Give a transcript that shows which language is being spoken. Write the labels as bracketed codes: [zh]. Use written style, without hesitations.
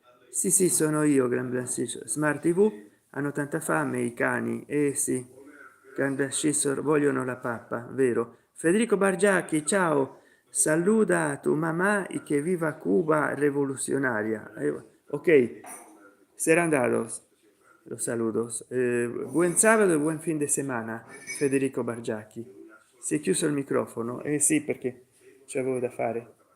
[it] Sì, sì, sono io, Gun Blood Scissors. Smart TV, hanno tanta fame i cani, eh sì. Gun Blood Scissors vogliono la pappa, vero? Federico Bargiacchi, ciao. [es] Saluda a tu mamá y que viva Cuba revolucionaria. Ok, serán dados los saludos. Buen sábado [it] e buon [es] fin de semana, Federico Bargiacchi. [it] Si è chiuso il microfono? Eh sì, perché c'avevo da fare.